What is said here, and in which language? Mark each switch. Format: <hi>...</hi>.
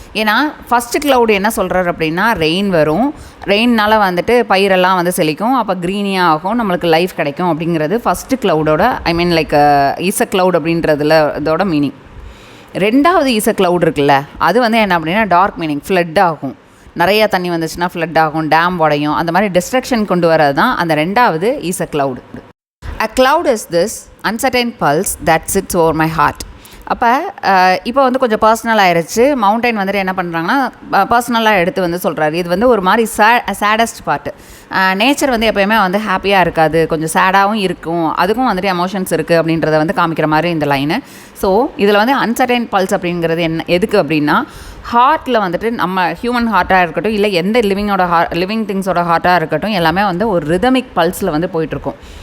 <ta>ஏன்னா first cloud என்ன சொல்கிறார் அப்படின்னா, ரெயின் வரும், ரெயின்னால் வந்துட்டு பயிரெல்லாம் வந்து செழிக்கும், அப்போ க்ரீனியாக ஆகும், நம்மளுக்கு லைஃப் கிடைக்கும் அப்படிங்கிறது ஃபஸ்ட்டு க்ளவுடோட</ta> <en>is a cloud</en> <ta>அப்படின்றதுல இதோட மீனிங். 2வது</ta> <en>is a cloud</en> <ta>இருக்குல்ல, அது வந்து என்ன அப்படின்னா டார்க் மீனிங், ஃப்ளட் ஆகும், நிறையா தண்ணி வந்துச்சுன்னா ஃப்ளட் ஆகும், டேம் உடையும், அந்த மாதிரி டிஸ்ட்ரக்ஷன் கொண்டு வரது தான் அந்த 2வது is a cloud.</ta> <en>A cloud is this uncertain pulse that sits over my heart.</en> <ta>அப்போ இப்போ வந்து கொஞ்சம் பர்சனல் ஆயிடுச்சு. மவுண்டைன் வந்துட்டு என்ன பண்ணுறாங்கன்னா பர்சனலாக எடுத்து வந்து சொல்கிறாரு. இது வந்து ஒரு மாதிரி சேடஸ்ட் பார்ட்டு. நேச்சர் வந்து எப்போயுமே வந்து ஹாப்பியாக இருக்காது, கொஞ்சம் சேடாகவும் இருக்கும், அதுக்கும் வந்துட்டு எமோஷன்ஸ் இருக்குது அப்படின்றத வந்து காமிக்கிற மாதிரி இந்த லைனு. ஸோ இதில் வந்து அன்சர்டைன் பல்ஸ் அப்படிங்கிறது எதுக்கு அப்படின்னா, ஹார்ட்டில் வந்துட்டு நம்ம ஹியூமன் ஹார்ட்டாக இருக்கட்டும், இல்லை எந்த லிவிங் திங்ஸோட ஹார்ட்டாக இருக்கட்டும், எல்லாமே வந்து ஒரு ரிதமிக் பல்ஸில் வந்து போயிட்டுருக்கும்.</ta>